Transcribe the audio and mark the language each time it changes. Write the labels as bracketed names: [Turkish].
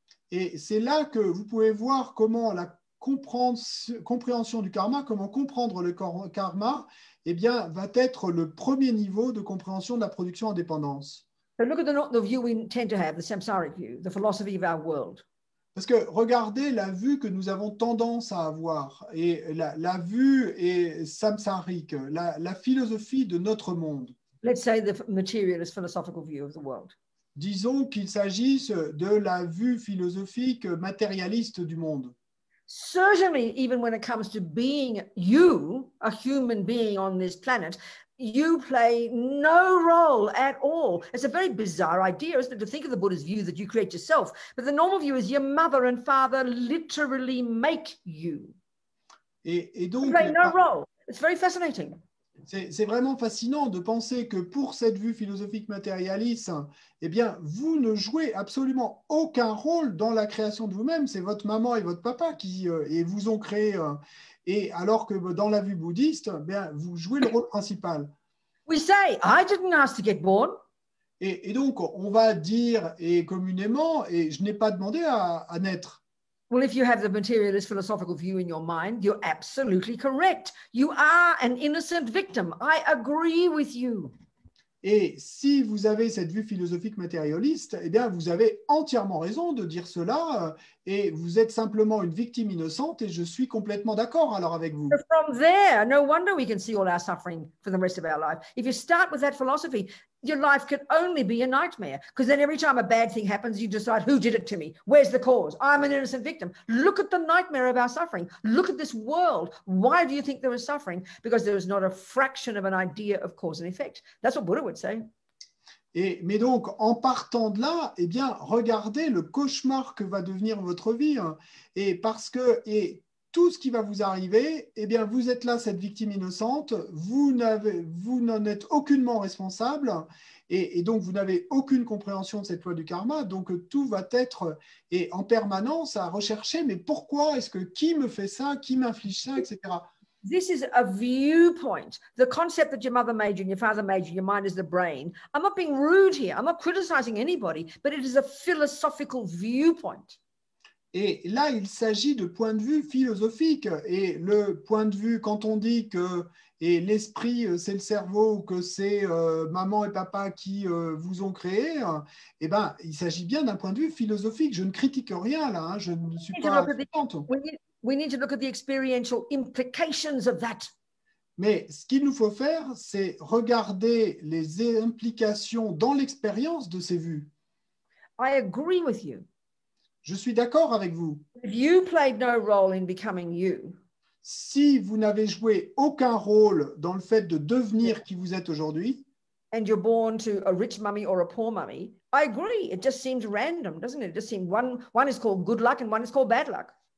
[French] Et c'est là que vous pouvez voir comment la compréhension du karma, comment comprendre le karma, eh bien, va être le premier niveau de compréhension de la production en dépendance. [English] So look at the view we tend to have, the samsaric view, the philosophy of our world. [French] Parce que regardez la vue que nous avons tendance à avoir, et la vue est samsarique, la philosophie de notre monde. [English] Let's say the materialist philosophical view of the world. [French] Disons qu'il s'agisse de la vue philosophique matérialiste du monde. [English] Certainly, even when it comes to being you, a human being on this planet, you play no role at all. It's a very bizarre idea, isn't it, to think of the Buddha's view that you create yourself. But the normal view is your mother and father literally make you. [French] Et donc, [English] you play no role. It's very fascinating. [French] C'est vraiment fascinant de penser que pour cette vue philosophique matérialiste, eh bien, vous ne jouez absolument aucun rôle dans la création de vous-même. C'est votre maman et votre papa qui et vous ont créé. Et alors que dans la vue bouddhiste, eh bien, vous jouez le rôle principal. [English] We say, I didn't ask to get born. [French] Et donc, on va dire et communément, et je n'ai pas demandé à naître. [English] Well, if you have the materialist philosophical view in your mind, you're absolutely correct. You are an innocent victim. I agree with you. [French] Et si vous avez cette vue philosophique matérialiste, eh bien, vous avez entièrement raison de dire cela, et vous êtes simplement une victime innocente, et je suis complètement d'accord alors avec vous. [English] So from there, no wonder we can see all our suffering for the rest of our life. If you start with that philosophy, your life can only be a nightmare, because then every time a bad thing happens, you decide, who did it to me? Where's the cause? I'm an innocent victim. Look at the nightmare of our suffering. Look at this world. Why do you think there is suffering? Because there is not a fraction of an idea of cause and effect. That's what Buddha would say. [French] Mais donc, en partant de là, eh bien, regardez le cauchemar que va devenir votre vie. Et parce que tout ce qui va vous arriver, eh bien, vous êtes là, cette victime innocente, vous n'en êtes aucunement responsable, et donc vous n'avez aucune compréhension de cette loi du karma, donc tout va être en permanence à rechercher, mais pourquoi est-ce que, qui me fait ça, qui m'inflige ça, etc. [English] This is a viewpoint. The concept that your mother made you and your father made you, your mind is the brain. I'm not being rude here. I'm not criticizing anybody, but it is a philosophical viewpoint. [French] Et là, il s'agit de point de vue philosophique. Et le point de vue, quand on dit que l'esprit, c'est le cerveau, que c'est maman et papa qui vous ont créé, eh ben, il s'agit bien d'un point de vue philosophique. Je ne critique rien là, hein, je ne suis pas contente. [English] We need to look at the experiential implications of that. [French] Mais ce qu'il nous faut faire, c'est regarder les implications dans l'expérience de ces vues. [English] I agree with you. [French] Je suis d'accord avec vous. [English] If you played no role in becoming you, [French] si vous n'avez joué aucun rôle dans le fait de devenir qui vous êtes aujourd'hui, [English] and you're born to a rich mummy or a poor mummy, I agree. It just seems random, doesn't it? It just seems one is called good luck and one is called bad luck.